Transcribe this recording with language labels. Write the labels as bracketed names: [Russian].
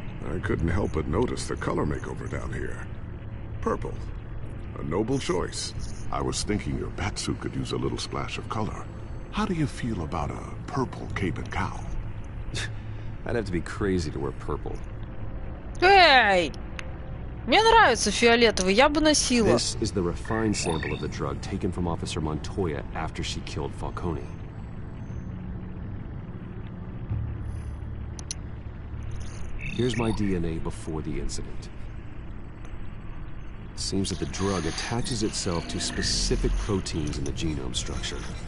[English] I couldn't help but notice the color makeover down here. Purple. A noble choice. I was thinking your batsuit could use a little splash of color. How do you feel about a purple cape and cowl? I'd have to be crazy to wear purple. Эй! [Russian] Мне нравится фиолетовый, я бы носила. [English] This is the refined sample of the drug taken from Officer Montoya after she killed Falcone. Here's my DNA before the incident. It seems that the drug attaches itself to specific proteins in the genome structure.